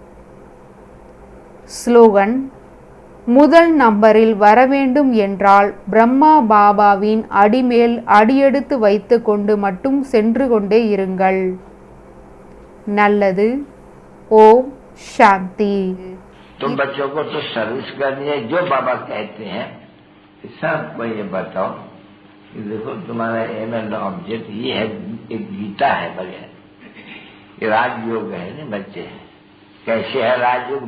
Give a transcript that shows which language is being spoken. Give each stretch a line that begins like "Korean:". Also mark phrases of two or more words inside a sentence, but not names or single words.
Tamil: ஸ்லோகன். முதல் நம்பரில் வரவேண்டும் என்றால் பிரம்மா பாபாவின் அடிமேல் அடியெடுத்து வைத்து கொண்டு மட்டும் சென்று கொண்டே இருங்கள். நல்லது. ஓம் சாந்தி.
Hindi: तुम बच्चों को तो सर्विस करनी है, जो बाबा कहते हैं सबको ये बताओ कि देखो तुम्हारा
English: aim and object
Hindi: ये है, एक गीता है बगैर, ये राजयोग है ना बच्चे। कैसे है राजयोग?